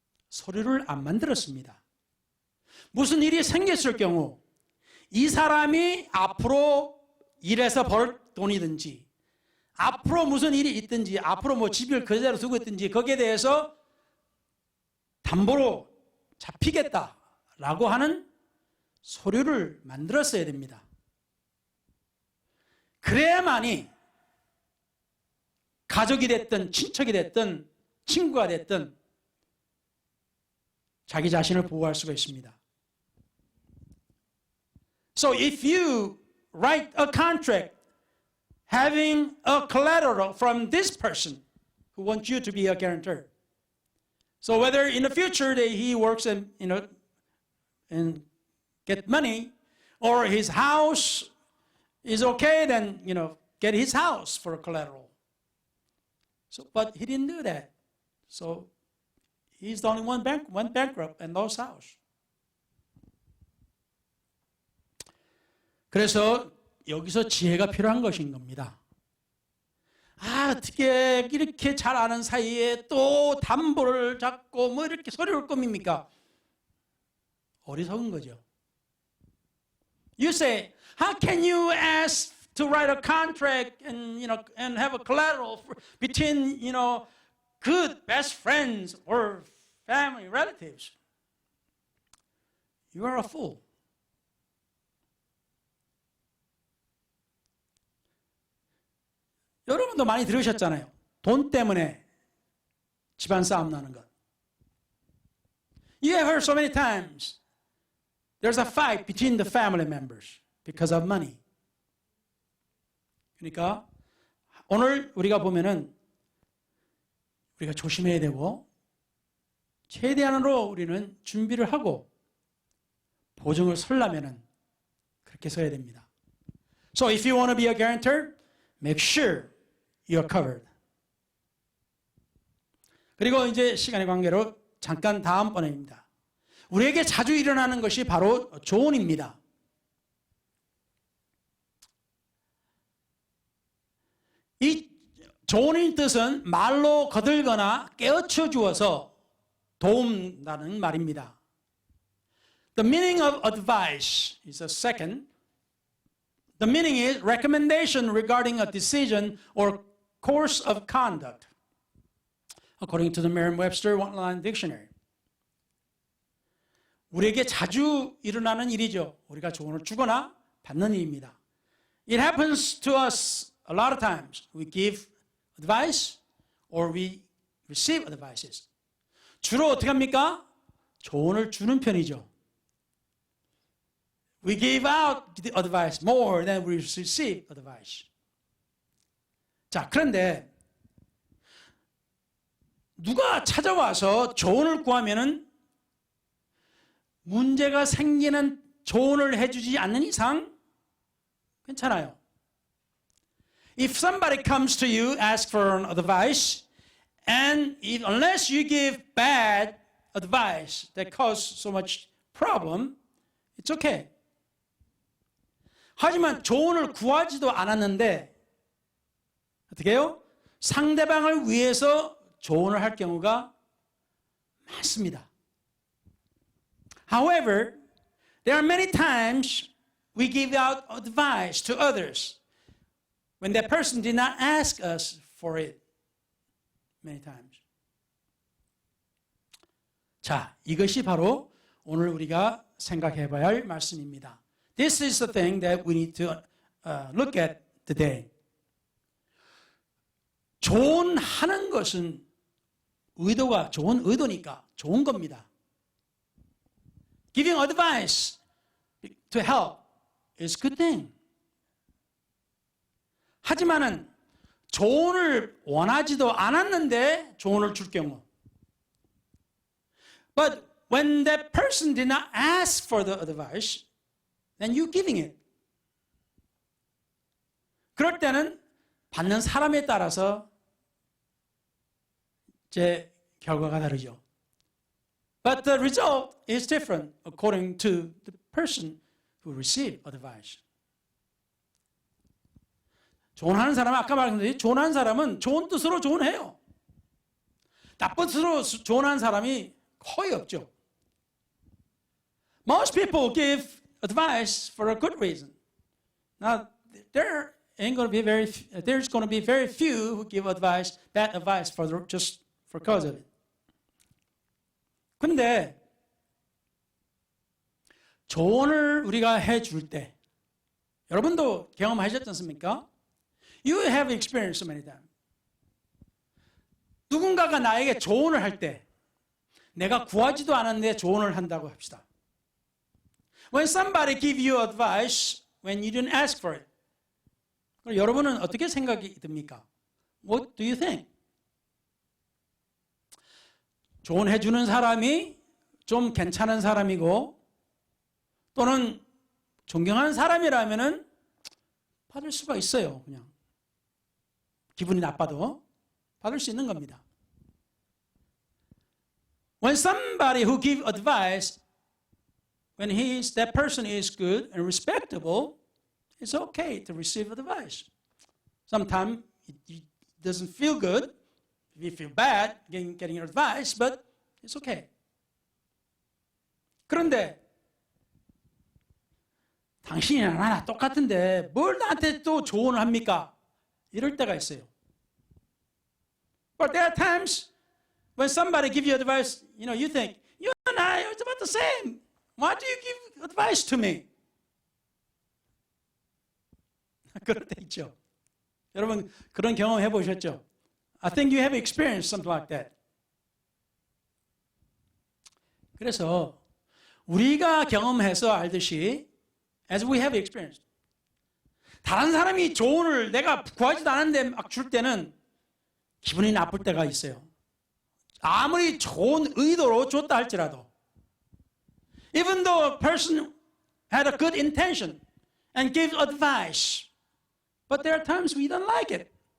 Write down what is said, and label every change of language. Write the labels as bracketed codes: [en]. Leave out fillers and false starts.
[ko] 서류를 안 만들었습니다. 무슨 일이 생겼을 경우 이 사람이 앞으로 일해서 벌 돈이든지 앞으로 무슨 일이 있든지 앞으로 뭐 집을 그대로 두고 있든지 거기에 대해서 담보로 잡히겠다라고 하는 서류를 만들었어야 됩니다. 그래야만이 가족이 됐든 친척이 됐든 친구가 됐든 자기 자신을 보호할 수가 있습니다. [en] So if you write a contract having a collateral from this person who wants you to be a guarantor, so whether in the future that he works and get money, or his house is okay, then get his house for a collateral. So, but he didn't do that. So he's the only one went bankrupt and lost house. [ko] 그래서 여기서 지혜가 필요한 것인 겁니다. 어떻게 이렇게 잘 아는 사이에 또 담보를 잡고 뭐 이렇게 서류를 꾸밉니까? 어리석은 거죠. [en] You say, how can you ask to write a contract and have a collateral between good best friends or family relatives? You are a fool. [ko] 여러분도 많이 들으셨잖아요. 돈 때문에 집안 싸움 나는 것. [en] You have heard so many times there's a fight between the family members because of money. [ko] 그러니까 오늘 우리가 보면은 우리가 조심해야 되고 최대한으로 우리는 준비를 하고 보증을 서려면은 그렇게 서야 됩니다. [en] So if you want to be a guarantor, make sure you're covered. [ko] 그리고 이제 시간의 관계로 잠깐 다음번입니다. 우리에게 자주 일어나는 것이 바로 조언입니다. 이 조언의 뜻은 말로 거들거나 깨우쳐 주어서 도움다는 말입니다. [en] The meaning of advice is a second. The meaning is recommendation regarding a decision or course of conduct, according to the Merriam-Webster One-Line Dictionary. [ko] 우리에게 자주 일어나는 일이죠. 우리가 조언을 주거나 받는 일입니다. [en] It happens to us a lot of times. We give advice or we receive advices. [ko] 주로 어떻게 합니까? 조언을 주는 편이죠. [en] We give out the advice more than we receive advice. [ko] 자, 그런데 누가 찾아와서 조언을 구하면은 문제가 생기는 조언을 해주지 않는 이상 괜찮아요. [en] If somebody comes to you, ask for an advice, and unless you give bad advice that causes so much problem, it's okay. [ko] 하지만 조언을 구하지도 않았는데 어떻게 해요? 상대방을 위해서 조언을 할 경우가 많습니다. [en] However, there are many times we give out advice to others when that person did not ask us for it. Many times. [ko] 자, 이것이 바로 오늘 우리가 생각해 봐야 할 말씀입니다. [en] This is the thing that we need to look at today. [ko] 조언하는 것은 의도가 좋은 의도니까 좋은 겁니다. [en] Giving advice to help is a good thing. [ko] 하지만은 조언을 원하지도 않았는데 조언을 줄 경우. [en] But when that person did not ask for the advice, then you giving it. [ko] 그럴 때는 받는 사람에 따라서 제 결과가 다르죠. [en] But the result is different according to the person who received advice. [ko] 조언하는 사람은 아까 말했는데 조언하는 사람은 좋은 뜻으로 조언해요. 나쁜 뜻으로 조언하는 사람이 거의 없죠. [en] Most people give advice for a good reason. Now there's going to be very few who give advice, bad advice just for cause of it. [ko] 근데 조언을 우리가 해줄 때 여러분도 경험하셨지 않습니까? [en] You have experienced so many times. [ko] 누군가가 나에게 조언을 할 때 내가 구하지도 않았는데 조언을 한다고 합시다. [en] When somebody give you advice when you didn't ask for it. [ko] 그럼 여러분은 어떻게 생각이 듭니까? [en] What do you think? [ko] 조언해 주는 사람이 좀 괜찮은 사람이고 또는 존경하는 사람이라면은 받을 수가 있어요. 그냥 기분이 나빠도 받을 수 있는 겁니다. [en] When somebody who give advice, when that person is good and respectable, it's okay to receive advice. Sometimes doesn't feel good. We feel bad getting advice, but it's okay. [ko] 그런데 당신이나 나나 똑같은데 뭘 나한테 또 조언을 합니까? 이럴 때가 있어요. [en] But there are times when somebody gives you advice, you think, you and I are about the same. Why do you give advice to me? [ko] 그럴 때 있죠. 여러분 그런 경험 해보셨죠? [en] I think you have experienced something like that. [ko] 그래서 우리가 경험해서 알듯이 [en] as we have experienced, [ko] 다른 사람이 조언을 내가 구하지도 않았는데 막 줄 때는 기분이 나쁠 때가 있어요. 아무리 좋은 의도로 줬다 할지라도. [en] Even though a person had a good intention and gave advice, but there are times we don't like it.